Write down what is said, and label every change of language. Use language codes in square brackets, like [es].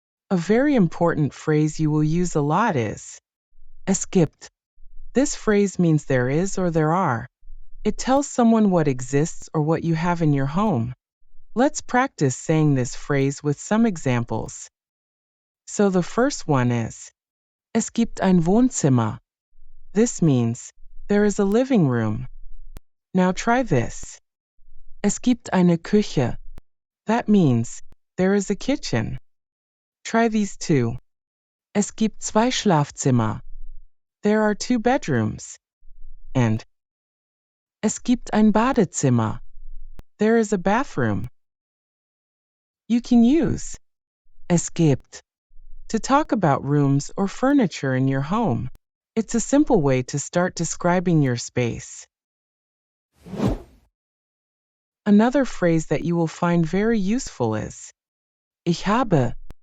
[en] A very important phrase you will use a lot is [de] es gibt. [en] This phrase means there is or there are. It tells someone what exists or what you have in your home. Let's practice saying this phrase with some examples. So the first one is [de] es gibt ein Wohnzimmer. [en] This means there is a living room. Now try this. [de] Es gibt eine Küche. [en] That means there is a kitchen. Try these two. [de] Es gibt zwei Schlafzimmer. [en] There are two bedrooms. [de] And es gibt ein Badezimmer. [en] There is a bathroom. You can use [de] es gibt [en] to talk about rooms or furniture in your home. It's a simple way to start describing your space. Another phrase that you will find very useful is [de] ich habe.